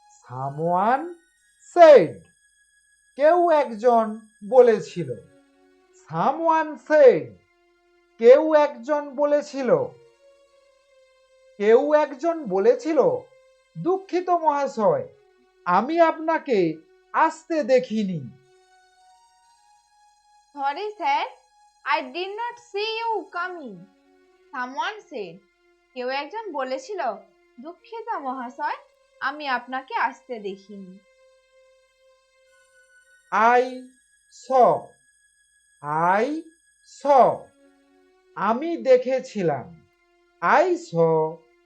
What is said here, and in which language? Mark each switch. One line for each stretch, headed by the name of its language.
English: Someone said.
Bangla: কেউ একজন বলেছিল।
English: Someone said.
Bangla: কেউ একজন বলেছিল। কেউ একজন বলেছিল, দুঃখিত মহাশয়, আমি আপনাকে আসতে দেখিনি।
English: Sorry sir, I did not see you coming. Someone said.
Bangla: কেউ একজন বলেছিল, দুঃখিত মহাশয়, আমি আপনাকে আসতে দেখিনি।
English: I saw. I saw.
Bangla: আমি দেখেছিলাম।
English: I saw.